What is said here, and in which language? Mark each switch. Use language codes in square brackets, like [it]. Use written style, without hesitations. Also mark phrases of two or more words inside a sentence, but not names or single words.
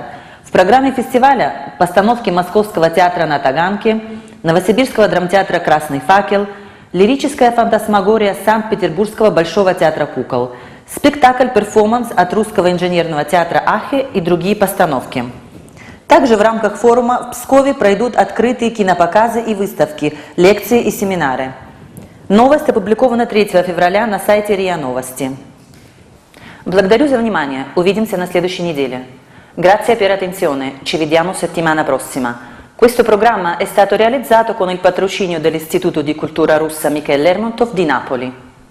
[ru] В программе фестиваля постановки Московского театра на Таганке, Новосибирского драмтеатра «Красный факел», лирическая фантасмагория Санкт-Петербургского Большого театра кукол, спектакль-перформанс от Русского инженерного театра «Ахе» и другие постановки. Также в рамках форума в Пскове пройдут открытые кинопоказы и выставки, лекции и семинары. Новость опубликована 3 февраля на сайте РИА Новости. Благодарю за внимание. Увидимся на следующей неделе. [it] Grazie per l'attenzione, ci vediamo settimana prossima. Questo programma è stato realizzato con il patrocinio dell'Istituto di Cultura Russa Michel Lermontov di Napoli.